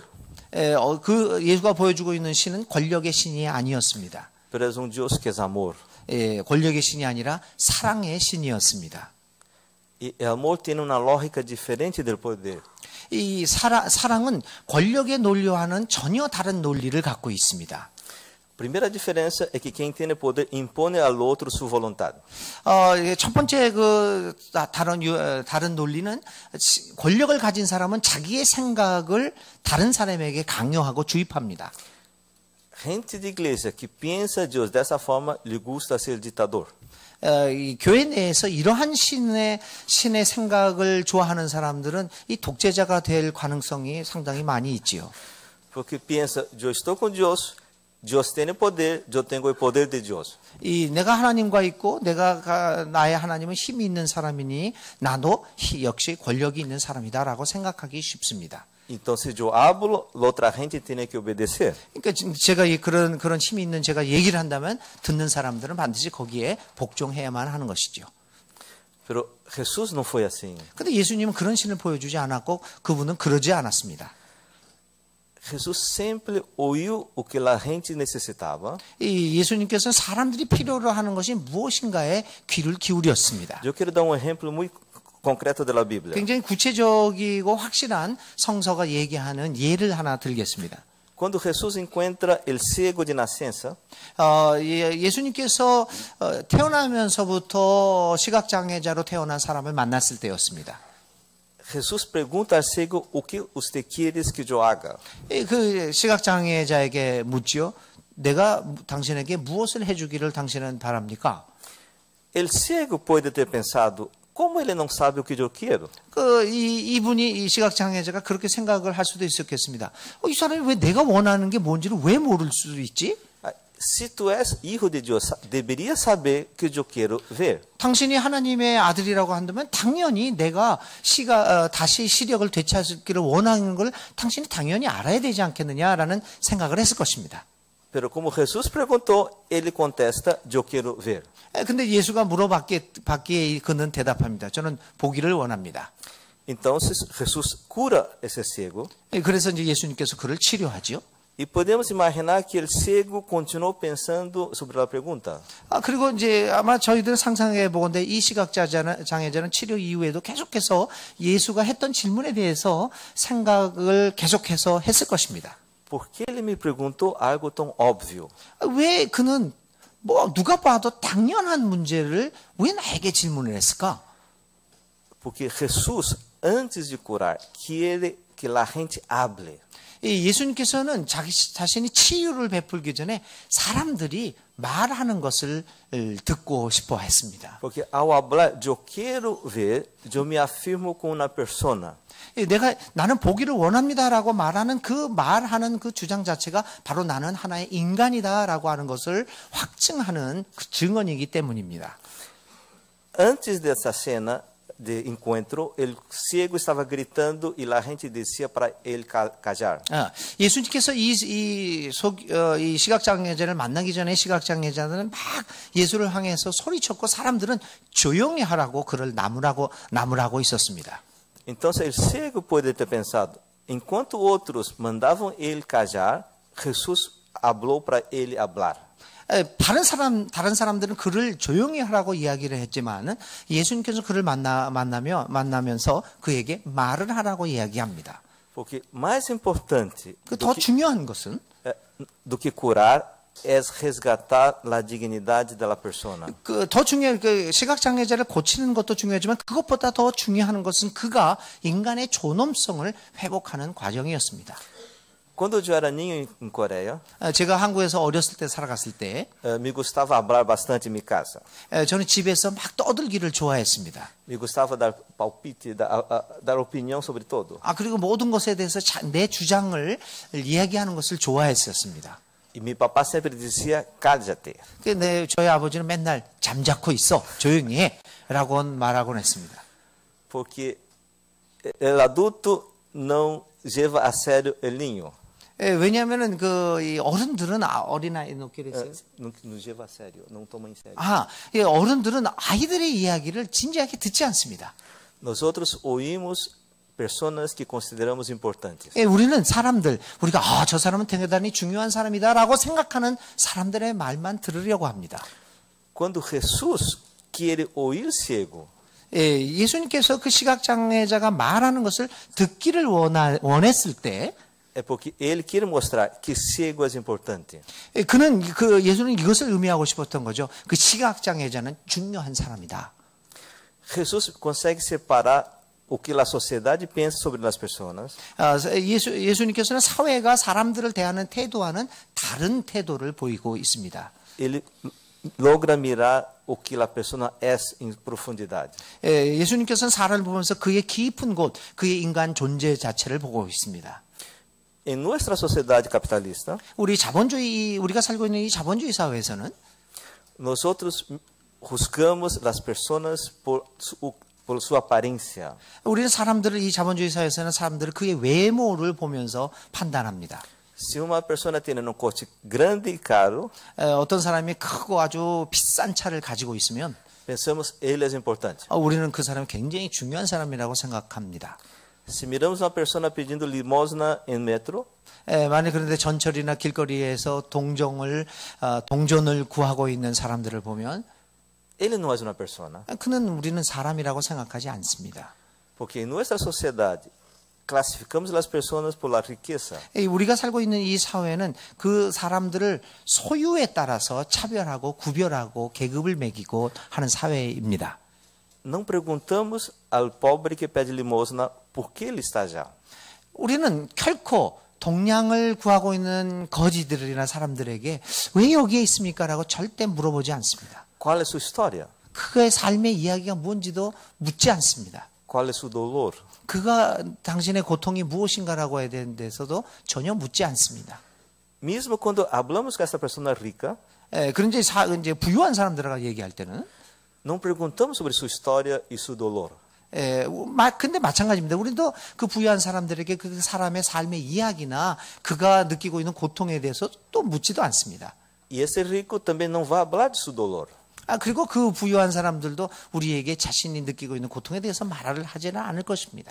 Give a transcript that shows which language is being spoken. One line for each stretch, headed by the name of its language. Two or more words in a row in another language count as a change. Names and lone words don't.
Korean: 그 예수가 보여주고 있는 신은 권력의 신이 아니었습니다.
Spanish: pero es un Dios que es amor.
Korean: 권력의 신이 아니라 사랑의 신이었습니다.
Spanish: Y el amor tiene una lógica diferente del poder.
Korean: 이 사랑은 권력의 논리와는 전혀 다른 논리를 갖고 있습니다.
Portuguese: Primeira diferença é que quem tem poder impõe ao outro sua vontade.
Korean: 첫 번째 다른 논리는 권력을 가진 사람은 자기의 생각을 다른 사람에게 강요하고 주입합니다.
Portuguese: Gente de igreja que pensa Deus dessa forma lhe gusta ser ditador.
Korean: 이 교회 내에서 이러한 신의 생각을 좋아하는 사람들은 이 독재자가 될 가능성이 상당히 많이 있지요.
Portuguese: Porque pensa, eu estou com Deus, Deus tem poder, eu tenho o poder de Deus.
Korean: 내가 하나님과 있고 나의 하나님은 힘이 있는 사람이니 나도 역시 권력이 있는 사람이다라고 생각하기 쉽습니다.
Portuguese: Então, se eu hablo, outra gente tem que obedecer.
Korean: 그러니까 제가 그런 힘이 있는 제가 얘기를 한다면 듣는 사람들은 반드시 거기에 복종해야만 하는 것이죠.
Portuguese: Pero Jesus não foi assim.
Korean: 근데 예수님은 그런 신을 보여주지 않았고 그분은 그러지 않았습니다.
Portuguese: Jesus sempre ouviu o que a gente necessitava.
Korean: 예수님께서는 사람들이 필요로 하는 것이 무엇인가에 귀를 기울였습니다.
Portuguese: Eu quero dar um exemplo muito concreto da Bíblia.
Korean: 굉장히 구체적이고 확실한 성서가 얘기하는 예를 하나 들겠습니다.
Portuguese: Quando Jesus encontra el cego de nascença,
Korean: 예수님께서 태어나면서부터 시각장애자로 태어난 사람을 만났을 때였습니다.
Portuguese: Jesus pergunta ao cego o que você queres que eu haga.
Korean: 그 시각장애자에게 묻지요. 내가 당신에게 무엇을 해주기를 당신은 바랍니까?
Portuguese: El cego pode ter pensado, como ele não sabe o que eu quero?
Korean: 이 시각장애자가 그렇게 생각을 할 수도 있었겠습니다. 이 사람이 왜 내가 원하는 게 뭔지를 왜 모를 수 있지?
Portuguese: Se tu és hijo de Deus, deveria saber que eu quero ver.
Korean: 당신이 하나님의 아들이라고 한다면 당연히 내가 다시 시력을 되찾기를 원하는 걸 당신이 당연히 알아야 되지 않겠느냐라는 생각을 했을 것입니다.
Portuguese: Pero como Jesus perguntou, ele contesta, eu quero ver.
Korean: 근데 예수가 물어봤기에 그는 대답합니다. 저는 보기를 원합니다.
Portuguese: Então Jesus cura esse cego.
Korean: 그래서 이제 예수님께서 그를 치료하지요.
Portuguese: E podemos imaginar que el cego continuou pensando sobre a pergunta.
Korean: 그리고 이제 아마 저희들은 상상해 보건대 이 시각장애자는 치료 이후에도 계속해서 예수가 했던 질문에 대해서 생각을 계속해서 했을 것입니다.
Portuguese: Por que ele me perguntou algo tão óbvio?
Korean: 왜 그는 누가 봐도 당연한 문제를 왜 나에게 질문을 했을까?
Portuguese: Porque Jesus, antes de curar,
Spanish: quiere que a gente hable.
Korean: 예수님께서는 자신이 치유를 베풀기 전에 사람들이 말하는 것을 듣고 싶어 했습니다.
Portuguese: Porque ao hablar, eu quero ver, eu me afirmo com uma persona.
Korean: 나는 보기를 원합니다라고 말하는 그 주장 자체가 바로 나는 하나의 인간이다라고 하는 것을 확증하는 그 증언이기 때문입니다.
Portuguese: Antes dessa cena de encontro,
Spanish: el ciego
Portuguese: estava gritando e a gente dizia para ele callar.
Korean: 예수님께서 이 시각장애자를 만나기 전에 시각장애자들은 막 예수를 향해서 소리쳤고 사람들은 조용히 하라고 그를 나무라고 있었습니다.
Portuguese: Então, el cego pode ter pensado, enquanto outros mandavam ele callar, Jesus falou para ele falar.
Korean: 다른 사람들은 그를 조용히 하라고 이야기를 했지만은 예수님께서 그를 만나면서 그에게 말을 하라고 이야기합니다.
Portuguese: Porque mais importante
Korean: 더 중요한 것은
Portuguese: do que curar é resgatar a dignidade da persona.
Korean: 더 중요한 시각장애자를 고치는 것도 중요하지만 그것보다 더 중요한 것은 그가 인간의 존엄성을 회복하는 과정이었습니다.
Portuguese: Quando eu era ninho em Coreia,
Korean: 제가 한국에서 어렸을 때 살아갔을 때
Portuguese: me gostava falar bastante em minha casa.
Korean: 저는 집에서 막 떠들기를 좋아했습니다.
Portuguese: Me gostava dar palpite, dar opinião sobre todo.
Korean: 그리고 모든 것에 대해서 내 주장을 이야기하는 것을 좋아했었습니다.
Portuguese: E meu papá sempre dizia,
Spanish: cállate.
Korean: 저희 아버지는 맨날 잠자코 있어, 조용히 해 라고 말하곤 했습니다.
Portuguese: Porque o adulto não leva a sério o ninho.
Korean: 왜냐하면은 이 어른들은 어린아이 놓기로 했어요.
Portuguese: Não leva a sério, não toma em sério.
Korean: 이 어른들은 아이들의 이야기를 진지하게 듣지 않습니다.
Portuguese: Nós outros ouvimos pessoas que consideramos importantes.
Korean: 우리는 우리가 저 사람은 대단히 중요한 사람이다라고 생각하는 사람들의 말만 들으려고 합니다.
Portuguese: Quando Jesus quiere ouvir cego,
Korean: 예수님께서 그 시각장애자가 말하는 것을 듣기를 원했을 때
Portuguese: é porque ele quer mostrar que cego é importante.
Korean: 예수는 이것을 의미하고 싶었던 거죠. 그 시각장애자는 중요한 사람이다.
Portuguese: Jesus consegue separar o que a sociedade pensa sobre as pessoas.
Korean: 예수님께서는 사회가 사람들을 대하는 태도와는 다른 태도를 보이고 있습니다.
Portuguese: Ele logra mirar o que a pessoa é em profundidade.
Korean: 예수님께서는 사람을 보면서 그의 깊은 곳, 그의 인간 존재 자체를 보고 있습니다.
Portuguese: Em nossa sociedade capitalista,
Korean: 우리가 살고 있는 이 자본주의 사회에서는
Portuguese: nós outros juzgamos as pessoas por sua aparência.
Korean: 우리는 이 자본주의 사회에서는 사람들을 그의 외모를 보면서 판단합니다.
Portuguese: Se uma pessoa tem um coche grande e caro,
Korean: 어떤 사람이 크고 아주 비싼 차를 가지고 있으면
Portuguese: pensamos ele é importante.
Korean: 우리는 그 사람이 굉장히 중요한 사람이라고 생각합니다.
Portuguese: Se miramos uma pessoa pedindo limosna em metro,
Korean: 만약 그런데 전철이나 길거리에서 동전을 구하고 있는 사람들을 보면
Portuguese: ele não é uma pessoa.
Korean: 우리는 사람이라고 생각하지 않습니다.
Portuguese: Porque em nossa sociedade classificamos as pessoas por
Spanish: la riqueza.
Korean: 우리가 살고 있는 이 사회는 그 사람들을 소유에 따라서 차별하고 구별하고 계급을 매기고 하는 사회입니다.
Portuguese: Não perguntamos ao pobre que pede limosna por que ele está já.
Korean: 우리는 결코 동량을 구하고 있는 거지들이나 사람들에게 왜 여기에 있습니까라고 절대 물어보지 않습니다.
Portuguese: Qual é sua história?
Korean: 그의 삶의 이야기가 뭔지도 묻지 않습니다.
Portuguese: Qual é seu dolor?
Korean: 당신의 고통이 무엇인가라고 해야 되는 데서도 전혀 묻지 않습니다.
Portuguese: Mesmo quando hablamos com essa pessoa rica,
Korean: 그런데 이제 부유한 사람들과 얘기할 때는
Portuguese: não perguntamos sobre sua história e seu dolor.
Korean: 근데 마찬가지입니다. 우리도 그 부유한 사람들에게 그 사람의 삶의 이야기나 그가 느끼고 있는 고통에 대해서 또 묻지도 않습니다.
Portuguese: E esse rico também não vai falar de seu dolor.
Korean: 그리고 그 부유한 사람들도 우리에게 자신이 느끼고 있는 고통에 대해서 말을 하지는 않을 것입니다.